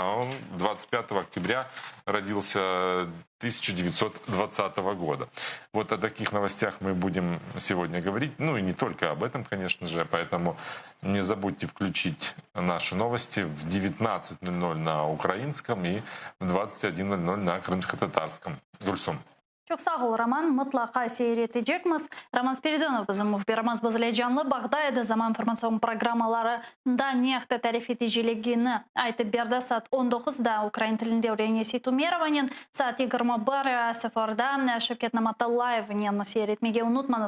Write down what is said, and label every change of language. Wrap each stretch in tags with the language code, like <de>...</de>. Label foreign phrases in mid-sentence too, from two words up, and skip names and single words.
<ru>Он 25 октября родился 1920 года. Вот о таких новостях мы будем сегодня говорить. Ну и не только об этом, конечно же. Поэтому не забудьте включить наши новости в 19:00 на украинском и в 21:00 на крымско-татарском. Гульсум.</ru> <crh>Çok sağ ol Роман. Mutlaka seyredecekmiz. Роман Спиридонов bizim muhbirimiz bizle canlı Bağday'da zaman informasyon programmalarında neyakta tarif ediciligini aytib berdi. Saat 19'da Ukrayn tilinde Leonid Tumerovanın, saat 21:00'da Şevket Namatallayev'nin seyretmeyi unutmanız.</crh>